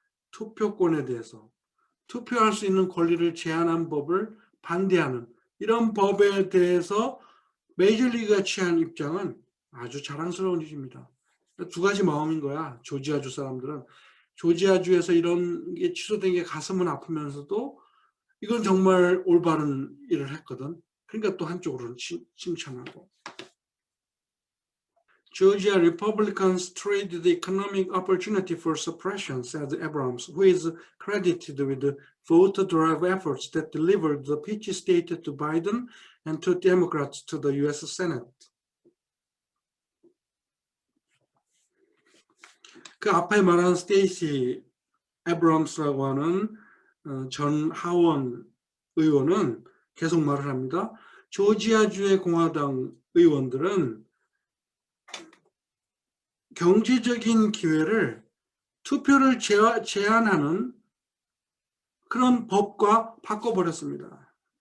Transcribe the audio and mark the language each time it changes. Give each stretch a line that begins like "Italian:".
Korean: 투표권에 대해서. 투표할 수 있는 권리를 제한한 법을 반대하는 이런 법에 대해서 메이저리그가 취한 입장은 아주 자랑스러운 일입니다. 두 가지 마음인 거야. 조지아주 사람들은. 조지아주에서 이런 게 취소된 게 가슴은 아프면서도 이건 정말 올바른 일을 했거든. 그러니까 또 한쪽으로는 칭찬하고.
English: Georgia Republicans traded the economic opportunity for suppression, said Abrams, who is credited with the voter-drive efforts that delivered the peach state to Biden and to Democrats to the U.S. Senate.
Korean: 그 앞에 말한 스테이시 에브람스라고 하는 전 하원 의원은 계속 말을 합니다. 조지아주의 공화당 의원들은 경제적인 기회를 투표를 제한하는 그런 법과 바꿔버렸습니다.